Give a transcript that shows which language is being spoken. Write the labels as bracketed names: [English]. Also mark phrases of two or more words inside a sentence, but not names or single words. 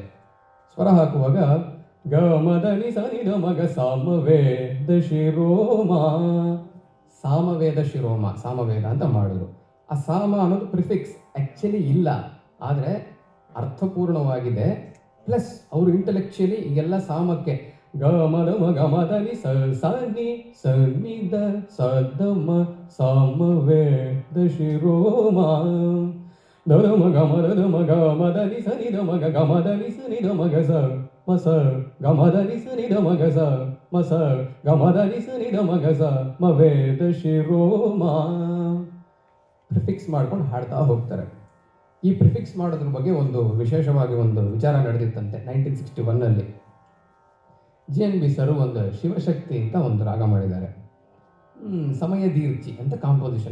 [Kannada] ಸ್ವರ ಹಾಕುವಾಗ ಗ ಮದ ನಿ ಸ ನಿ ದ ಮಗ ಸಾಮವೇದ ಶಿರೋಮ, ಸಾಮವೇದ ಶಿರೋಮ, ಸಾಮವೇದ ಅಂತ ಮಾಡಿದ್ರು. ಆ ಸಾಮ ಅನ್ನೋದು [English] prefix actually [Kannada] ಇಲ್ಲ, ಆದರೆ ಅರ್ಥಪೂರ್ಣವಾಗಿದೆ. ಪ್ಲಸ್ ಅವರು ಇಂಟೆಲೆಕ್ಚುಲಿ ಈಗೆಲ್ಲ ಸಾಮಕ್ಕೆ ಗ ಮದ ಮ ಮದ ನಿ ಸ ಸ ನಿ ಸ ನಿ ದ ಸ ದ ಮ ಸಾಮವೇದ ಶಿರೋಮ ದ ಮ ಗ ಮ ದ ಮ ಗ ಮ ದ ನಿ ಸ ನಿ ದ ಮ ಗ ಗ ಮ ದ ನಿ ಸ ನಿ ದ ಮ ಗ ಸ ಮ ಸ ಗ ಮ ದ ನಿ ಸ ನಿ ದ ಮ ಗ ಸ ಮ ಸ ಗ ಮ ದ ನಿ ಸ ನಿ ದ ಮ ಗ ಸ ಮ ವೇದ ಶಿರೋಮ. ಪ್ರಿಫಿಕ್ಸ್ ಮಾಡ್ಕೊಂಡು ಹಾಡ್ತಾ ಹೋಗ್ತಾರೆ. ಈ ಪ್ರಿಫಿಕ್ಸ್ ಮಾಡೋದ್ರ ಬಗ್ಗೆ ಒಂದು ವಿಶೇಷವಾಗಿ ಒಂದು ವಿಚಾರ ನಡೆದಿತ್ತಂತೆ 1961ನಲ್ಲಿ. JNB ಸರ್ ಒಂದು ಶಿವಶಕ್ತಿ ಅಂತ ಒಂದು ರಾಗ ಮಾಡಿದ್ದಾರೆ. ಸಮಯ ದೀರ್ಚಿ ಅಂತ ಕಾಂಪೋಸಿಷನ್.